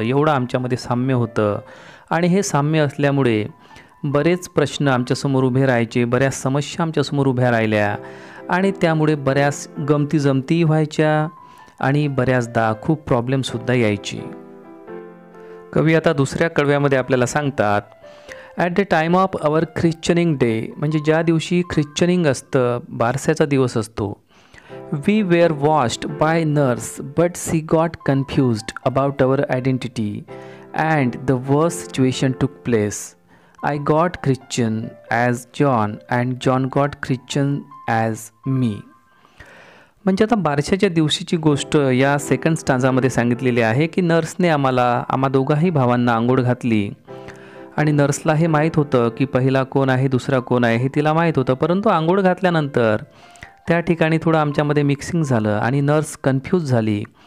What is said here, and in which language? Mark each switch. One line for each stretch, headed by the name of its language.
Marathi: एवढं आमच्यामध्ये साम्य होतं आणि हे साम्य असल्यामुळे बरेच प्रश्न आमच्यासमोर उभे राहायचे, बऱ्याच समस्या आमच्यासमोर उभ्या राहिल्या आणि त्यामुळे बऱ्याच गमती जमती व्हायच्या आणि बऱ्याचदा खूप प्रॉब्लेमसुद्धा यायची. कवी आता दुसऱ्या कडव्यामध्ये आपल्याला सांगतात,
English: at the time of our christening day,
Marathi: म्हणजे ज्या दिवशी ख्रिश्चनिंग असतं, बारस्याचा दिवस असतो.
English: We were watched by nurse, but she got confused about our identity and the worst situation took place. I got Christian as John and John got Christian as me.
Marathi: म्हणजे आता बारशाच्या दिवशीची गोष्ट या सेकंड स्टांजामध्ये सांगितलेली आहे की नर्सने आम्हा दोघाही भावांना आंघोळ घातली आणि नर्सला हे माहीत होतं की पहिला कोण आहे, दुसरा कोण आहे हे तिला माहीत होतं. परंतु आंघोळ घातल्यानंतर त्या ठिकाणी थोडं आमच्यामध्ये मिक्सिंग झालं आणि नर्स कन्फ्यूज झाली.